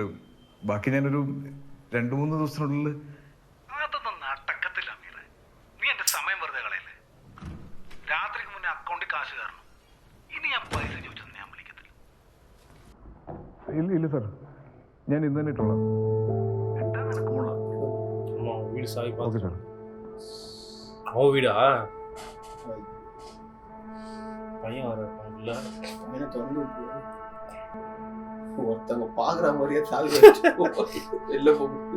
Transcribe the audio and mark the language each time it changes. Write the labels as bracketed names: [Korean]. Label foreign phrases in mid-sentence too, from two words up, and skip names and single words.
[Malayalam] ബാക്കി ഞാനൊരു 2-3 ദിവസത്തിനുള്ളിൽ. അതൊന്നും നടക്കത്തില്ല അമീറെ. നീ എന്റെ സമയം വെറുതെ കളയല്ലേ. രാത്രിക്ക് മുന്നേ അക്കൗണ്ടിൽ കാശ് കയറണം. ഇനി ഞാൻ പൈസ ചോദിച്ചത് ഞാൻ വിളിക്കത്തില്ല. ഇല്ല സാർ, ഞാൻ ഇന്ന് തന്നെ ഇട്ടോളാം. [Tamil] வீடு சாவி [Malayalam] ഓക്കെ [Tamil] பார்த்து [Malayalam] സാർ. [Tamil] அவன் வீடா? பையன் வர இல்லை. திறந்து ஒருத்தவங்க பாக்குற மாதிரியே சாவி வெளில போகுது.